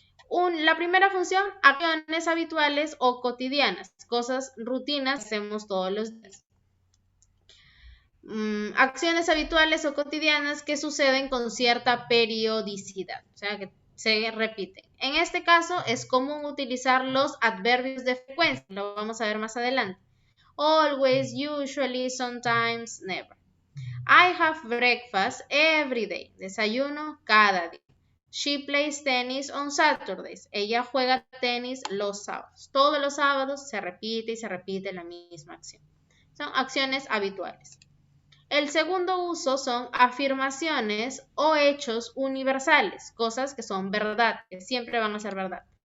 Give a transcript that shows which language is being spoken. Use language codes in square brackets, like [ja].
[es] La primera función, acciones habituales o cotidianas, cosas rutinas que hacemos todos los días. Acciones habituales o cotidianas que suceden con cierta periodicidad, o sea, que se repiten. En este caso, es común utilizar los adverbios de frecuencia, lo vamos a ver más adelante. [en] Always, usually, sometimes, never. I have breakfast every day. [es] Desayuno cada día. [en] She plays tennis on Saturdays. [es] Ella juega tenis los sábados. Todos los sábados se repite y se repite la misma acción. Son acciones habituales. El segundo uso son afirmaciones o hechos universales, cosas que son verdad, que siempre van a ser verdad.